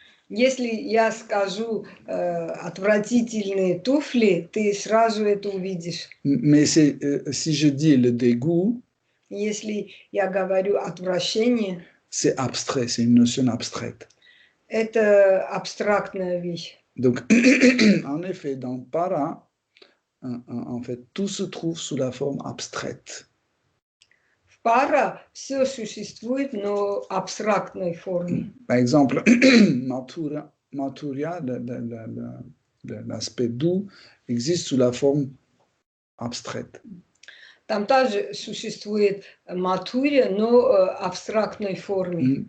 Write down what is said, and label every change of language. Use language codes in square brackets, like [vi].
[ru] Если я скажу отвратительные туфли, ты сразу это увидишь. [fr] Mais si je dis le dégoût, [ru] Если я говорю отвращение, [fr] c'est abstrait, c'est une notion abstraite. [ru] это абстрактная вещь. [fr] Donc, en effet, dans para, en fait, tout se trouve sous la forme abstraite. [ru] В пара все существует, но абстрактной форме. [fr] Par exemple, Mathurya, l'aspect doux, existe sous la forme abstraite. [ru] Там также существует матурия, но абстрактной форме.